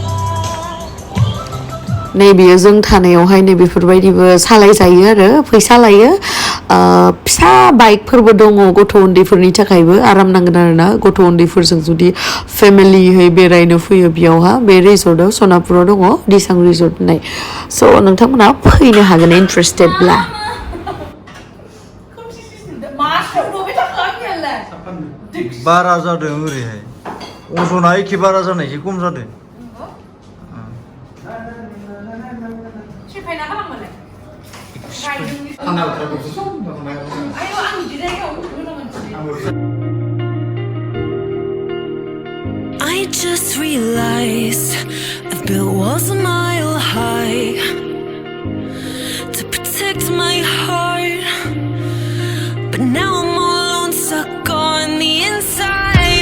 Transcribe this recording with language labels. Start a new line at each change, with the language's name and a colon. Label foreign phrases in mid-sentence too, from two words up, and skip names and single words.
Bodo: नैबेयो जों थानायावहाय नैबेफोरबायदिबो सालायजायो आरो फैसा लायो फिसा बाइकफोरबो दङ गथ' उन्दैफोरनि थाखायबो आराम नांगोन आरोना गथ' उन्दैफोरजों जुदि फेमिलियै बेरायनो फैयो बेयावहा बे रिजर्टआव सनापुराव दङ दिसां रिजर्ट होननाय स' नोंथांमोना फैनो हागोन इन्टारेस्टेडब्ला बारा जादों ओरैहाय अजना एखे बारा जानायसो खम जादों
English: I just realized I've built walls a mile high to protect my heart, but now I'm all alone, stuck on the inside.